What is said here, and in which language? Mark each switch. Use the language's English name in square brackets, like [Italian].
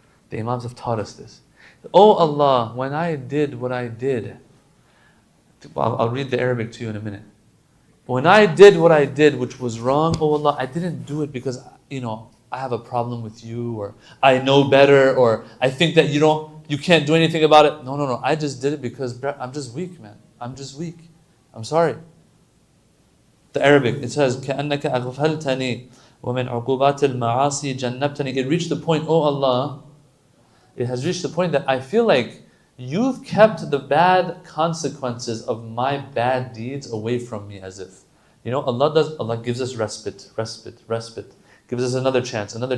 [English] The Imams have taught us this. Oh Allah, when I did what I did, I'll read the Arabic to you in a minute. When I did what I did, which was wrong, oh Allah, I didn't do it because, I have a problem with you, or I know better, or I think that you can't do anything about it. No. I just did it because I'm just weak, man. I'm just weak. I'm sorry. The Arabic, it says, [Arabic] كَأَنَّكَ أَغْفَلْتَنِي وَمِنْ عُقُوبَاتِ الْمَعَاصِي جَنَّبْتَنِي. [English] It reached the point, oh Allah, it has reached the point that I feel like you've kept the bad consequences of my bad deeds away from me, as if. Allah gives us respite. Gives us another chance.